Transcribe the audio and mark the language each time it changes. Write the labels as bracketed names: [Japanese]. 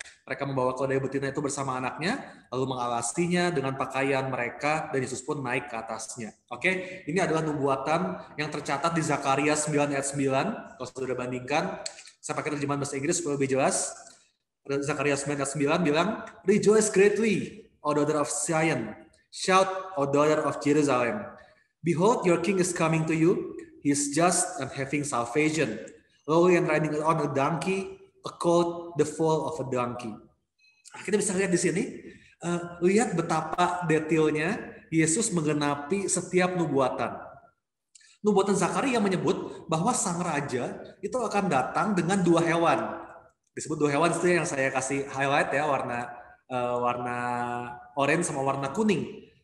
[Indonesian] Mereka membawa keledai betina itu bersama anaknya, lalu mengalasinya dengan pakaian mereka, dan Yesus pun naik ke atasnya. Oke, ini adalah nubuatan yang tercatat di Zakaria 9 ayat 9. Kalau sudah bandingkan, saya pakai terjemahan bahasa Inggris supaya lebih jelas. Zakaria 9 ayat 9 bilang, [English] Rejoice greatly, O daughter of Zion. Shout, O daughter of Jerusalem. Behold, your king is coming to you. He is just and having salvation, lowly and riding on a donkey, a colt, the foal of a donkey. [Indonesian] Kita bisa lihat di sini, lihat betapa detailnya Yesus menggenapi setiap nubuatan. Nubuatan Zakaria menyebut bahwa sang raja itu akan datang dengan dua hewan. Disebut dua hewan itu yang saya kasih highlight ya, warna orange sama warna kuning.